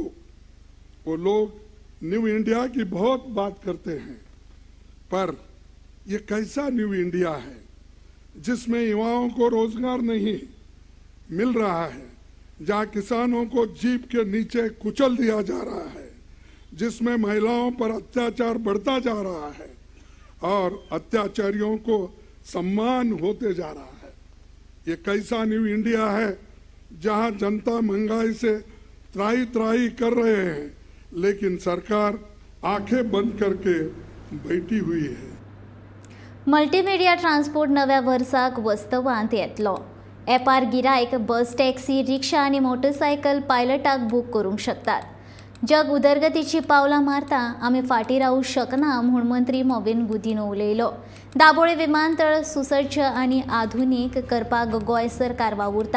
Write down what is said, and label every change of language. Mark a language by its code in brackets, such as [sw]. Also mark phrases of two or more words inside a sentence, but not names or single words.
[hi] वो लोग [en] New India [hi] की बहुत बात करते हैं, पर ये कैसा [en] New India [hi] है जिसमें युवाओं को रोजगार नहीं मिल रहा है, जहां किसानों को जीप के नीचे कुचल दिया जा रहा है, जिसमें महिलाओं पर अत्याचार बढ़ता जा रहा है और अत्याचारियों को सम्मान होते जा रहा है। ये कैसा [en] New India [hi] है जहां जनता महंगाई से त्राही त्राही कर रहे हैं, लेकिन सरकार आंखें बंद करके बैठी हुई है। [en] Multimedia Transport [kok] नव्या वर्साक वस्तवांत येतलो। एपार गिरायक बस, टॅक्सी, रिक्षा आनी मोटरसायकल पायलटाक बूक करूंक शकतात। जग उदरगतीची पावलां मारता आमी फाटीं रावूंक शकना म्हूण मंत्री मॉविन गुदिनो उलयलो। दाबोळे विमानतळ सुसज्ज आनी आधुनीक करपाक गोंय सरकार वावुरता।